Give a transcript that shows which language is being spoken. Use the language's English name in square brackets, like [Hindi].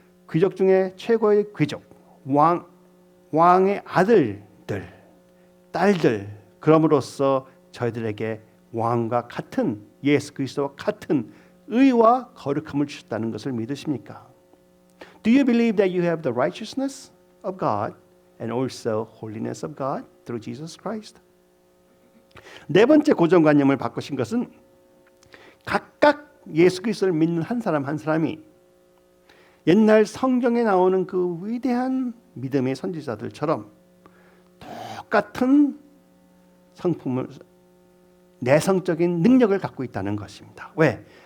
[Korean] 귀족 중에 최고의 귀족, 왕의 아들들, 딸들, 그럼으로써 저희들에게 왕과 같은 예수 그리스도와 같은 의와 거룩함을 주셨다는 것을 믿으십니까? [English] Do you believe that you have the righteousness of God and also holiness of God through Jesus Christ? [Korean] 네 번째 고정관념을 바꾸신 것은 각각 예수 그리스도를 믿는 한 사람 한 사람이 옛날 성경에 나오는 그 위대한 믿음의 선지자들처럼 똑같은 성품을 내성적인 능력을 갖고 있다는 것입니다. 왜?